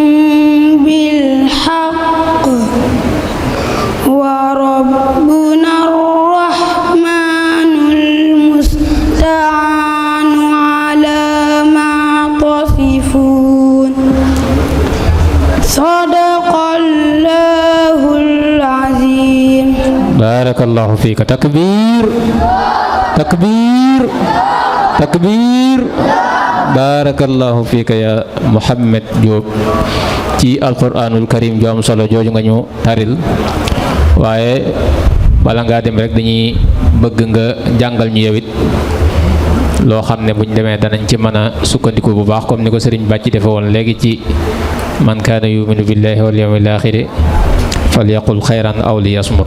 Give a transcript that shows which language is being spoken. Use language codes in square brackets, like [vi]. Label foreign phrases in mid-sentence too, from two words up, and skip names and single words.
[ar] بالحق وربنا الرحمن المستعان على ما تصفون صدق الله العظيم. بارك الله فيك تكبير تكبير تكبير. بارك الله فيك [wo] ya Muhammad Diop ci [ar] القرآن الكريم [wo] ju am solo jooju nga ñu taril. waaye bala ngaa dem rek dañuy bëgg nga jàngal ñu yewit loo xam ne buñ demee danañ ci mën a sukkandiku bu baax comme ni ko sëriñ bàcc defe woon léegi ci [ar] من كان يؤمن بالله واليوم الآخر فليقل خيرا أو ليصمت.